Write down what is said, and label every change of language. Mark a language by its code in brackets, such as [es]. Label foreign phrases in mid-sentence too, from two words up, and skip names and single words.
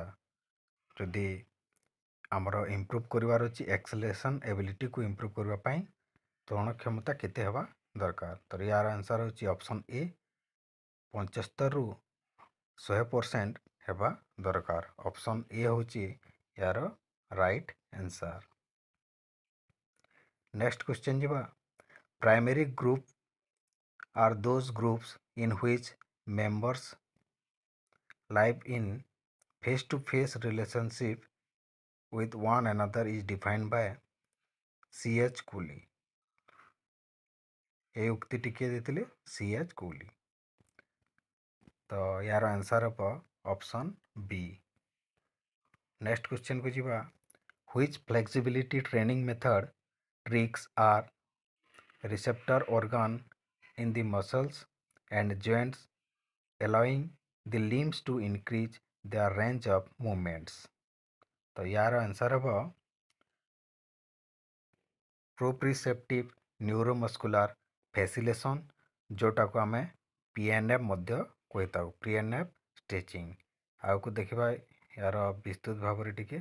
[or] ଯଦି ଆମର ଇମ୍ପ୍ରୁଭ୍ କରିବାର ଅଛି [en] acceleration ability [or] ଇମ୍ପ୍ରୁଭ୍ କରିବା ପାଇଁ ତ୍ୱରଣ କ୍ଷମତା କେତେ ହେବା ଦରକାର। ତ ୟାର ଆନ୍ସର୍ ହେଉଛି [en] option A [or] 75ରୁ 100% ହେବା ଦରକାର। [en] option A [or] ହେଉଛି ୟାର [en] right answer. next question ଯିବା, primary group are those groups in which members live in face-to-face relationship with one another is defined by C.H. Cooley। [or] এই ଉକ୍ତିଟି କିଏ ଦେଇଥିଲେ? C.H. Cooley। ତ ୟାର ଆନ୍ସର୍ ହେବ [en] option B. next question [or] ଯିବା, [en] which flexibility training method tricks are receptor organ in the muscles and joints allowing the limbs to increase their range of movements। [or] ତ ୟାର ଆନ୍ସର୍ ହେବ [en] proprioceptive neuromuscular facilitation, [or] ଯେଉଁଟାକୁ ଆମେ PNF ମଧ୍ୟ କହିଥାଉ, [en] PNF stretching. [or] ଆଗକୁ ଦେଖିବା ୟାର ବିସ୍ତୃତ ଭାବରେ ଟିକେ।